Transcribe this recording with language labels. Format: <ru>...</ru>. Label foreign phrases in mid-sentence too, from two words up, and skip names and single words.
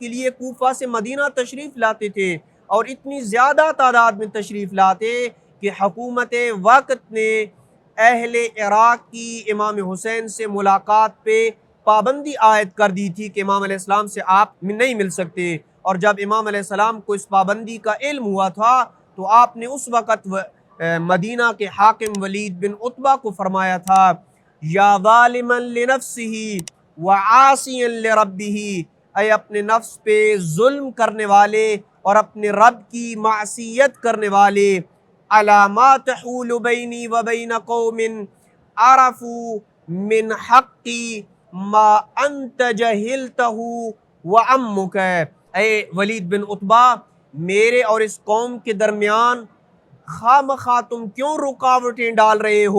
<ur>کے لیے کوفہ سے مدینہ تشریف لاتے تھے اور اتنی زیادہ تعداد میں تشریف لاتے کہ حکومت وقت نے اہل عراق کی امام حسین سے ملاقات پہ پابندی عائد کر دی تھی کہ امام علیہ السلام سے آپ نہیں مل سکتے، اور جب امام علیہ السلام کو اس پابندی کا علم ہوا تھا تو آپ نے اس وقت مدینہ کے حاکم ولید بن عتبہ کو فرمایا تھا</ur> <ar>یا ظالما لنفسہ وعاصیا لربہ،</ar> <ur>اے اپنے نفس پہ ظلم کرنے والے اور اپنے رب کی معصیت کرنے والے،</ur> <ar>الا ما تحول بینی و بین قوم عرفوا من حقی ما انت جہلتہ وعمک،</ar> <ur>اے ولید بن عتبہ میرے اور اس قوم کے درمیان خواہ مخواہ تم کیوں رکاوٹیں ڈال رہے ہو؟</ur>